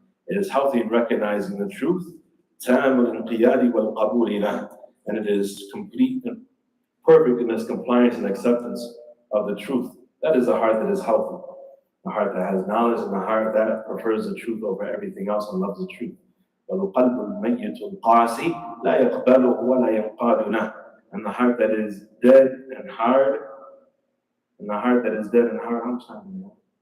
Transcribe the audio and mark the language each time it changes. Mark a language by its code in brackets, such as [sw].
[en] It is healthy in recognizing the truth, [ar] تام الانقياد والقبول له, [en] and it is complete and perfect in its compliance and acceptance of the truth. That is a heart that is healthy, a heart that has knowledge, and a heart that prefers the truth over everything else and loves the truth. [ar] والقلب الميت القاسي لا يقبله ولا ينقاد له. [en] And the heart that is dead and hard, how much time do you have?